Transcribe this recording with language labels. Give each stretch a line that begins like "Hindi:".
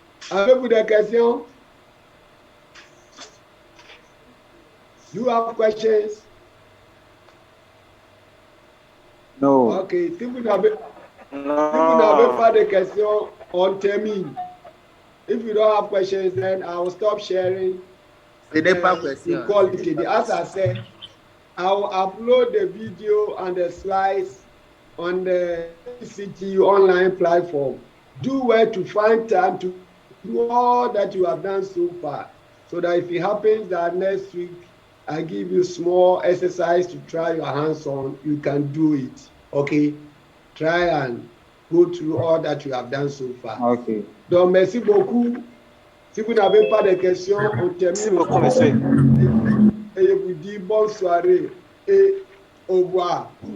French: Avez-vous des questions?
English: Do you have questions? No. Ok.
French: Si vous n'avez pas de questions, on termine.
English: If you don't have questions, then I will stop sharing.
French: Ce n'est pas question.
English: Call it. As I said, I will upload the video and the slides on the CTU online platform. Do well to find time to do all that you have done so far. so that if it happens that next week I give you small exercise to try your hands on, you can do it. Okay? Try and go through all that you have done so far. Okay.
French: Donc, merci beaucoup. Si vous n'avez pas de questions, on termine. Merci beaucoup, monsieur. Et je vous dis bonne soirée et au revoir.